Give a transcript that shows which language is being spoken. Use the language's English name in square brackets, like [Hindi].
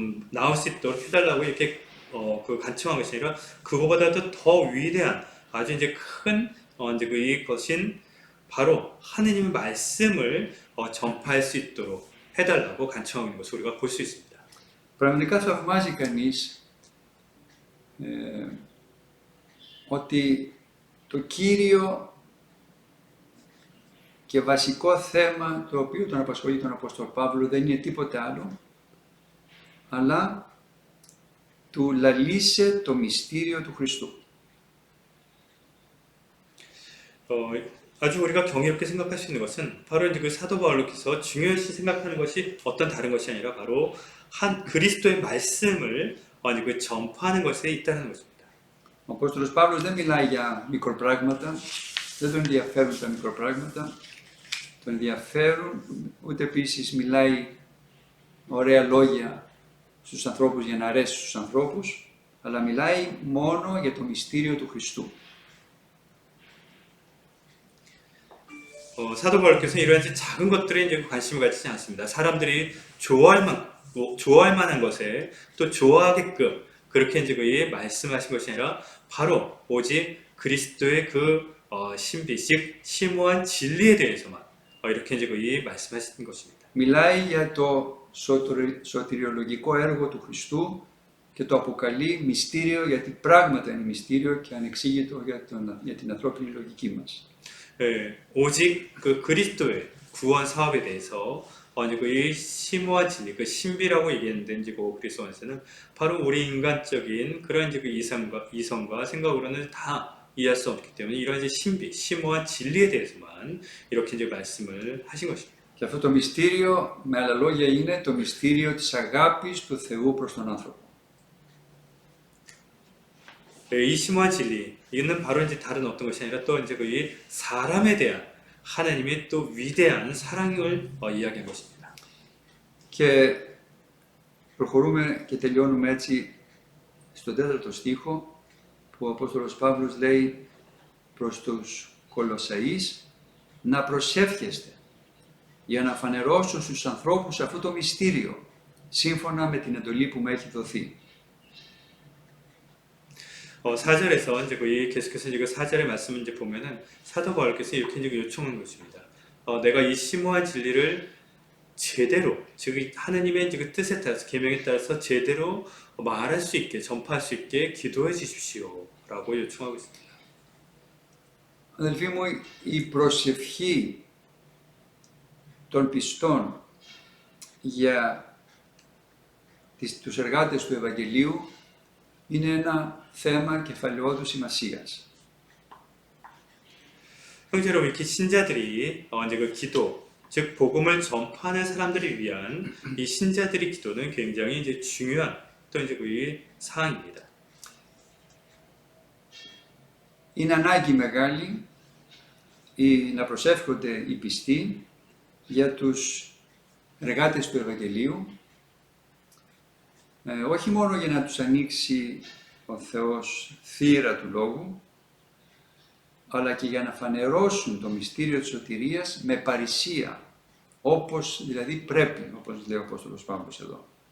[Korean] 나올 수 있도록 해달라고 이렇게 간청한 것이 아니라 그거보다도 더 위대한 아주 이제 큰 이제 이것인 바로 하느님의 말씀을 전파할 수 있도록 해달라고 간청하는 것을 우리가 볼 수 있습니다. [Greek] Πραγματικά θαυμάζει κανείς ότι το κύριο και βασικό θέμα το οποίο τον απασχολεί τον Απόστολο Παύλο δεν είναι τίποτε άλλο, αλλά του λαλήσε το μυστήριο του Χριστού. [Korean] 아주 우리가 경이롭게 생각할 수 있는 것은 바로 이제 그 사도 바울께서 중요시 생각하는 것이 어떤 다른 것이 아니라 바로 한 그리스도의 말씀을 그 전파하는 것에 있다는 것입니다. [Greek] Ο Απόστολος Παύλος δεν μιλάει για μικροπράγματα, δεν τον ενδιαφέρουν τα μικροπράγματα, τον ενδιαφέρουν, ούτε επίσης μιλάει ωραία λόγια στους ανθρώπους για να αρέσει στους ανθρώπους, αλλά μιλάει μόνο για το μυστήριο του Χριστού. [Korean] 사도 바울께서는 이러한 작은 것들에 이제 관심을 가지지 않습니다. 사람들이 좋아할 만한 것에 또 좋아하게끔 그렇게 이제 말씀하신 것이 아니라 바로 오직 그리스도의 신비, 즉 심오한 진리에 대해서만 이렇게 이제 말씀하신 것입니다. [Greek] Μιλάει για το σωτηριολογικό έργο του Χριστού και το αποκαλεί μυστήριο, γιατί πράγματα είναι μυστήριο και ανεξήγητο για την ανθρώπινη λογική μας. [Korean] 오직 그리스도의 구원 사업에 대해서 이 심오한 진리, 신비라고 얘기했는데 이제 그리스도에서는 바로 우리 인간적인 그런 이제 이성과 생각으로는 다 이해할 수 없기 때문에 이런 이제 신비, 심오한 진리에 대해서만 이렇게 이제 말씀을 하신 것입니다. [Greek] Και αυτό το μυστήριο, με άλλα λόγια, είναι το μυστήριο της αγάπης του Θεού προς τον άνθρωπο. [Korean] 이 심오한 진리, 이는 바로 이제 다른 어떤 것이 아니라 또 이제 이 사람에 대한 하나님의 또 위대한 사랑을 이야기한 것입니다. [Greek] Και προχωρούμε και τελειώνουμε έτσι στον 4ο στίχο που ο Απόστολος Παύλος λέει προς τους Κολοσσαείς να προσεύχεστε για να φανερώσω στους ανθρώπους αυτό το μυστήριο σύμφωνα με την εντολή που μου έχει δοθεί. [Korean] 4절에서 이제 계속해서 이제 4절의 말씀을 이제 보면은 사도 바울께서 이렇게 이제 요청한 것입니다. 내가 이 심오한 진리를 제대로, 즉 하느님의 이제 그 뜻에 따라서 계명에 따라서 제대로 말할 수 있게, 전파할 수 있게 기도해 주십시오라고 요청하고 있습니다. [Greek] Αδελφοί μου, η προσευχή των πιστών για τους εργάτες του Ευαγγελίου είναι ένα θέμα κεφαλαιόδου σημασίας. [Korean] 형제 여러분, 이렇게 신자들이 이제 그 기도, 즉 복음을 전파하는 사람들을 위한 이 신자들의 기도는 굉장히 이제 중요한 또 이제 그 사항입니다. [Greek] Είναι ανάγκη μεγάλη να προσεύχονται οι πιστοί για τους εργάτες του Ευαγγελίου, όχι μόνο για να τους ανοίξει ο Θεός θύρα του Λόγου, αλλά και για να φανερώσουν το μυστήριο της σωτηρίας με παρησία, όπως δηλαδή πρέπει, όπως λέει ο Απόστολος Παύλος εδώ.